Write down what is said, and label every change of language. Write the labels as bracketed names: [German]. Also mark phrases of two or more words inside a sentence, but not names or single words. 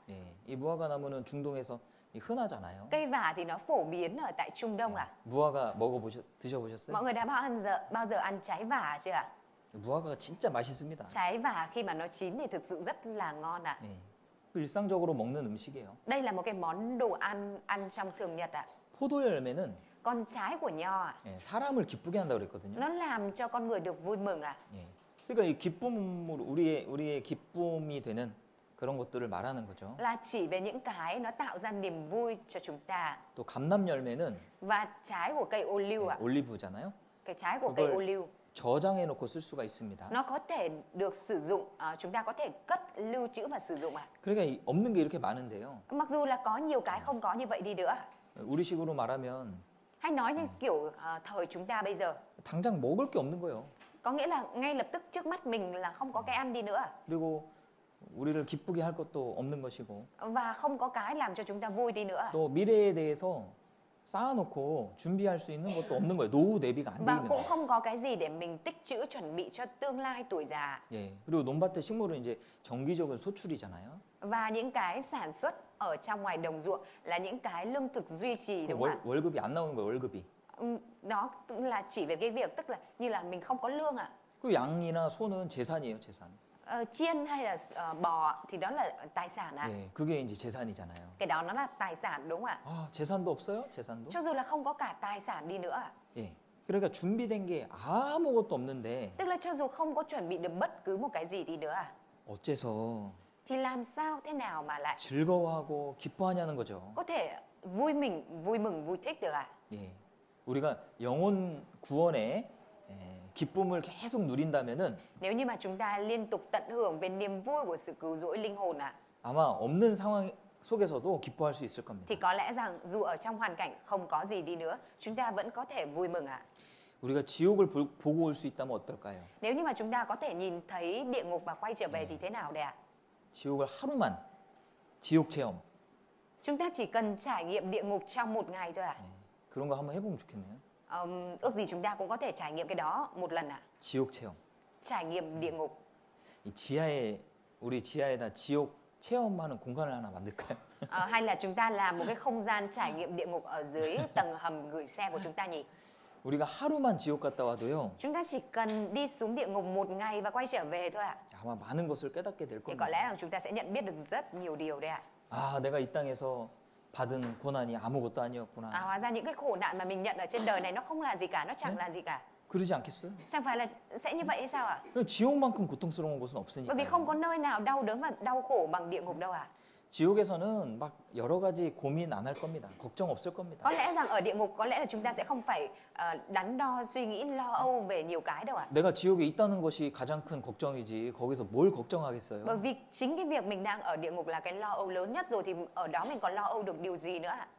[Korean] 예. 이 무화과 나무는 중동에서 흔하잖아요. [Vietnamese] Cây vả thì nó phổ biến ở tại Trung Đông ạ. [Korean] 무화과 드셔보셨어요? [Vietnamese] Mọi người đã bao giờ ăn trái vả chưa ạ? [Korean] 무화과가 진짜 맛있습니다. [Vietnamese] Trái vả khi mà nó chín thì thực sự rất là ngon ạ. [Korean] 예. 일상적으로 먹는 음식이에요. [Vietnamese] Đây là một cái món đồ ăn trong thường nhật ạ. [Korean] 포도 열매는 [Vietnamese] Con trái của nho ạ, [Korean] 사람을 기쁘게 한다고 그랬거든요. [Vietnamese] nó làm cho con người được vui mừng ạ. [Korean] 예. 그러니까 이 기쁨으로 우리의 기쁨이 되는 그런 것들을 말하는 거죠. [Vietnamese] Là chỉ về những cái nó tạo ra niềm vui cho chúng ta. [Korean] 또 감람 열매는 [Vietnamese] Và trái của cây ô liu ạ, [Korean] 올리브잖아요. [Vietnamese] cái trái của cây [Korean] 그걸 [Vietnamese] ô liu [Korean] 저장해 놓고 쓸 수가 있습니다. [Vietnamese] nó có thể được sử dụng, chúng ta có thể cất lưu trữ và sử dụng ạ. [Korean] 그러니까 없는 게 이렇게 많은데요. [Vietnamese] Mặc dù là có nhiều cái không có như vậy đi nữa. [Korean] 우리식으로 말하면 [Vietnamese] Hay nói như kiểu thời chúng ta bây giờ, [Korean] 당장 먹을 게 없는 거예요. [Vietnamese] có nghĩa là ngay lập tức trước mắt mình là không có cái ăn đi nữa. [Korean] 그리고 우리를 기쁘게 할 것도 없는 것이고 [Vietnamese] Và không có cái làm cho chúng ta vui đi nữa. [Korean] 또 미래에 대해서 쌓아놓고 준비할 수 있는 것도 없는 거예요. 노후 대비가 안 돼 [Vietnamese] Và [Korean] 있는 [Vietnamese] cũng [Korean] 거예요. [Vietnamese] không có cái gì để mình tích trữ chuẩn bị cho tương lai tuổi già. [Korean] 예. 그리고 논밭의 식물은 이제 정기적인 소출이잖아요. [Vietnamese] Và những cái sản xuất ở trong ngoài đồng ruộng là những cái lương thực duy trì, [Korean] 그 [Vietnamese] đúng không ạ? [Korean] 월급이 안 나오는 거예요, 월급이. [Vietnamese] Nó cũng là chỉ về cái việc tức là như là mình không có lương ạ. [Korean] 그 양이나 소는 재산이에요, 재산. [Vietnamese] Chiên hay là bò thì đó là tài sản ạ. [Korean] 예, 그게 이제 재산이잖아요. [Vietnamese] Cái đó nó là tài sản đúng không ạ? [Korean] 아, 재산도 없어요? 재산도? [Vietnamese] Cho dù là không có cả tài sản đi nữa ạ. [Korean] 예. 그러니까 준비된 게 아무것도 없는데 [Vietnamese] Tức là cho dù không có chuẩn bị được bất cứ một cái gì đi nữa ạ. [Korean] 어째서 [Vietnamese] Thì làm sao thế nào mà lại [Korean] 즐거워하고 기뻐하냐는 거죠. [Vietnamese] có thể vui mừng, vui thích được ạ? [Korean] 예. 우리가 영혼 구원의 기쁨을 계속 누린다면은 [Vietnamese] Nếu như mà chúng ta liên tục tận hưởng về niềm vui của sự cứu rỗi linh hồn ạ, [Korean] 아마 없는 상황 속에서도 기뻐할 수 있을 겁니다. [Vietnamese] thì có lẽ rằng dù ở trong hoàn cảnh không có gì đi nữa, chúng ta vẫn có thể vui mừng ạ. [Korean] 우리가 지옥을 보고 올 수 있다면 어떨까요? [Vietnamese] Nếu như mà chúng ta có thể nhìn thấy địa ngục và quay trở về thì thế nào đây ạ? [Korean] 지옥을 하루만 지옥 체험. [Vietnamese] Chúng ta chỉ cần trải nghiệm địa ngục trong một ngày thôi ạ. [Korean] 그런 거 한번 해보면 좋겠네요. [Vietnamese] Ước gì chúng ta cũng có thể trải nghiệm cái đó một lần ạ. [Korean] 지옥 체험. [Vietnamese] Trải nghiệm địa ngục. [Korean] 이 지하에 우리 지하에다 지옥 체험하는 공간을 하나 만들까요? [Vietnamese] Hay là chúng ta làm một cái không gian trải nghiệm địa ngục ở dưới tầng hầm gửi xe của chúng ta nhỉ? [Korean] 우리가 하루만 지옥 갔다 와도요. [Vietnamese] Chúng ta chỉ cần đi xuống địa ngục một ngày và quay trở về thôi ạ. [Korean] 아마 많은 것을 깨닫게 될 [Vietnamese] Thì có [Korean] 겁니다. [Vietnamese] lẽ rằng chúng ta sẽ nhận biết được rất nhiều điều đấy ạ. [Korean] 아, 내가 이 땅에서 받은 고난이 아무것도 아니었구나. [Vietnamese] Hóa ra những cái khổ nạn mà mình nhận ở trên đời này nó không là gì cả, nó chẳng là gì cả. [Korean] 그러지 않겠어요? [Vietnamese] Chẳng phải là sẽ như vậy hay sao ạ? [Korean] 지옥만큼 고통스러운 곳은 [Vietnamese] Bởi vì không [Korean] 없으니까. [Vietnamese] có nơi nào đau đớn và đau khổ bằng địa ngục đâu ạ. [Korean] 지옥에서는 막 여러 가지 고민 안 할 겁니다. 걱정 없을 겁니다. [Vietnamese] Có lẽ rằng ở địa ngục có lẽ là chúng ta sẽ không phải đắn đo suy nghĩ lo âu về nhiều cái đâu ạ. [Korean] 내가 지옥에 있다는 것이 가장 큰 걱정이지 거기서 뭘 걱정하겠어요? [Vietnamese] Bởi vì chính cái việc mình đang ở địa ngục là cái lo âu lớn nhất rồi thì ở đó mình còn lo âu được điều gì nữa ạ?